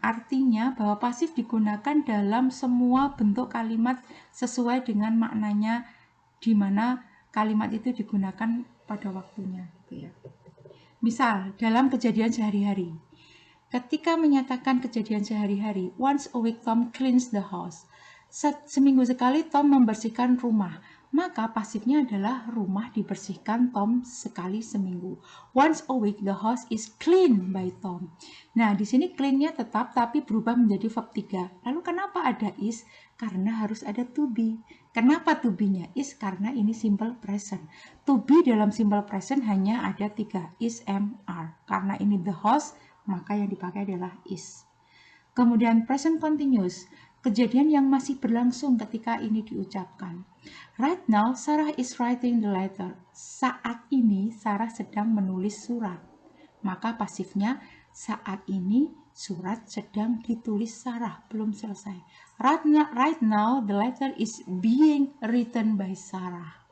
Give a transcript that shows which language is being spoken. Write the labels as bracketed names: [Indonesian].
[Indonesian] Artinya bahwa pasif digunakan dalam semua bentuk kalimat sesuai dengan maknanya di mana kalimat itu digunakan pada waktunya gitu ya. Misal dalam kejadian sehari-hari. Ketika menyatakan kejadian sehari-hari, [English] once a week Tom cleans the house. [Indonesian] Seminggu sekali Tom membersihkan rumah. Maka pasifnya adalah rumah dibersihkan Tom sekali seminggu. [English] Once a week the house is cleaned by Tom. [Indonesian] Nah, di sini clean-nya tetap tapi berubah menjadi verb 3. Lalu kenapa ada is? Karena harus ada to be. Kenapa to be-nya is? Karena ini simple present. To be dalam simple present hanya ada 3, is, am, are. Karena ini the house, maka yang dipakai adalah is. Kemudian present continuous. Kejadian yang masih berlangsung ketika ini diucapkan. [English] Right now, Sarah is writing the letter. [Indonesian] Saat ini, Sarah sedang menulis surat. Maka pasifnya, saat ini surat sedang ditulis Sarah, belum selesai. [English] Right now, the letter is being written by Sarah.